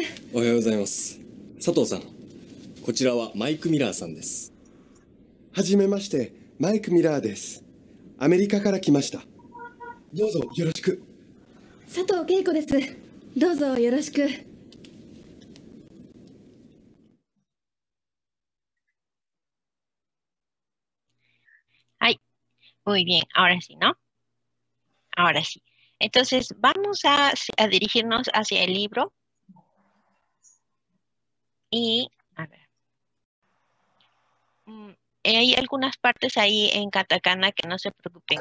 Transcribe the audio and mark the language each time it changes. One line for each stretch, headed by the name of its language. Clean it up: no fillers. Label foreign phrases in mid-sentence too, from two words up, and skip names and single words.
Japanese: おはようございます。佐藤さん、こちらはマイク・ミラーさんです。はじめまして、マイク・ミラーです。アメリカから来ました。どうぞよろしく。佐藤恵子です。どうぞよろしく。
Spanish: ay, muy bien, ahora sí, ¿no? Ahora sí. Entonces, vamos a dirigirnos hacia el libro y, a ver, hay algunas partes ahí en katakana que no se preocupen.